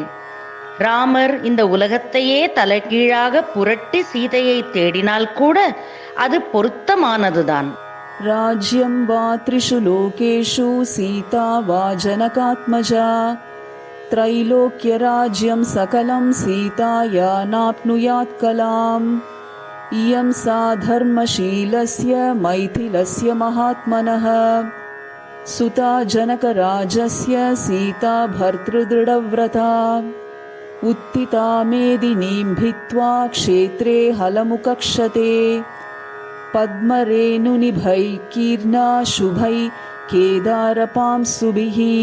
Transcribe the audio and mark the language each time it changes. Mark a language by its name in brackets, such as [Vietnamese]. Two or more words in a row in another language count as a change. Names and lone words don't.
[Tamil] ராமர் இந்த உலகத்தையே தலைகீழாக புரட்டி சீதையை தேடினால் கூட அது பொருத்தமானதுதான். [Sanskrit] राज्यं वा त्रिषु लोकेषु सीता वा जनकात्मजा त्रैलोक्य राज्यं सकलं सीताया नाप्नुयात् कलाम्. इयं सा धर्मशीलस्य मैथिलस्य महात्मनः सुता जनकराजस्य सीता भर्तृदृढव्रता उत्थिता मेदिनीं भित्त्वा क्षेत्रे हलमुकक्षते पद्मरेणुनिभैः कीर्णा शुभैः केदारपांसुभिः